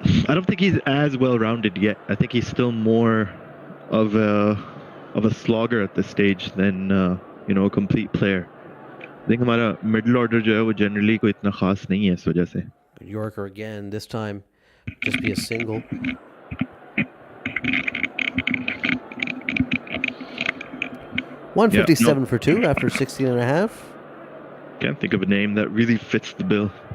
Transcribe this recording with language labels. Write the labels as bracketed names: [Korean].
[English] I don't think he's as well-rounded yet. I think he's still more of a slogger at this stage than a complete player. I think [Hindi] हमारा [English] middle order [Hindi] जो है वो generally कोई इतना खास नहीं है इस वजह से. [English] Yorker again, this time just be a single. $157 for two after 16 and a half. Can't think of a name that really fits the bill.